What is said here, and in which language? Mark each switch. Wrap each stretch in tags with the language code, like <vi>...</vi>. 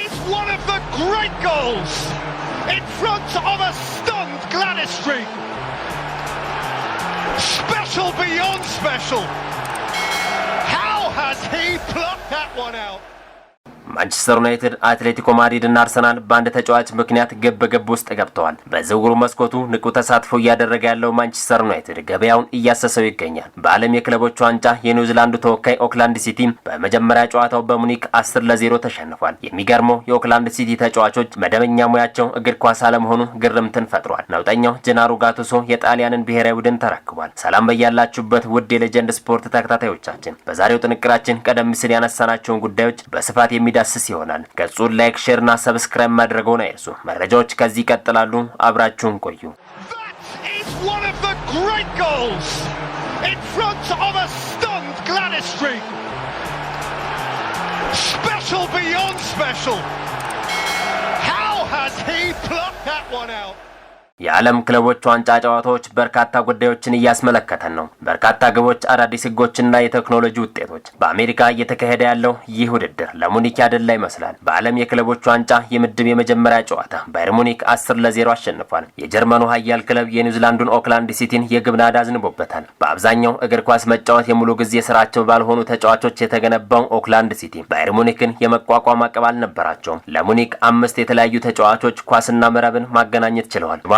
<en>one of the great goals in front of a stunned Gladys Street. Special beyond special. How has he plucked that one out?</en> <am>ማንቸስተር ዩናይትድ አትሌቲኮ ማድሪድ እና አርሰናል በአንድ ተጫዋች ምክንያት ግብ ውስጥ ገብተዋል። በዝውውሩ መስኮቱ ንቁ ተሳትፎ እያደረገ ያለው ማንቸስተር ዩናይትድ ገበያውን እያሰሰው ይገኛል። በዓለም የክለቦች ዋንጫ የኒውዚላንዱ ተወካይ ኦክላንድ ሲቲ በመጀመሪያ ጨዋታው በሙኒክ 10-0 ተሸንፏል። የሚገርመው የኦክላንድ ሲቲ ተጫዋቾች መደበኛ ሙያቸው እግር ኳስ አለመሆኑ ግርምትን ፈጥሯል። ነውጠኛው ጀናሮ ጋቱሶ የጣሊያንን ብሔራዊ ቡድን ተረክቧል። ሰላም በያላችሁበት ውድ የሌጀንድ ስፖርት ተከታታዮቻችን፣ በዛሬው ጥንቅራችን ቀደም ሲል ያነሳናቸውን ጉዳዮች በስፋት የሚዳስስ ይሆናል። ገጹን ላይክ፣ ሼር እና ሰብስክራይብ ማድረግዎን አይርሱ። መረጃዎች ከዚህ ይቀጥላሉ። አብራችሁን ቆዩ።</am> <en>That is one of the great goals in front of a stunned Gladys Street. Special beyond special. How has he plucked that one out?</en> <am>የዓለም ክለቦች ዋንጫ ጨዋታዎች በርካታ ጉዳዮችን እያስመለከተን ነው። በርካታ ግቦች፣ አዳዲስ ህጎችና የቴክኖሎጂ ውጤቶች። በአሜሪካ እየተካሄደ ያለው ይህ ውድድር ለሙኒክ ያደላ ይመስላል። በዓለም የክለቦች ዋንጫ የምድብ የመጀመሪያ ጨዋታ ባየር ሙኒክ 10-0 አሸንፏል። የጀርመኑ ኃያል ክለብ የኒውዚላንዱን ኦክላንድ ሲቲን የግብ ናዳ አዝንቦበታል። በአብዛኛው እግር ኳስ መጫወት የሙሉ ጊዜ ስራቸው ባልሆኑ ተጫዋቾች የተገነባው ኦክላንድ ሲቲ ባየር ሙኒክን የመቋቋም አቅም አልነበራቸውም። ለሙኒክ 5 የተለያዩ ተጫዋቾች ኳስና መረብን ማገናኘት ችለዋል።</am>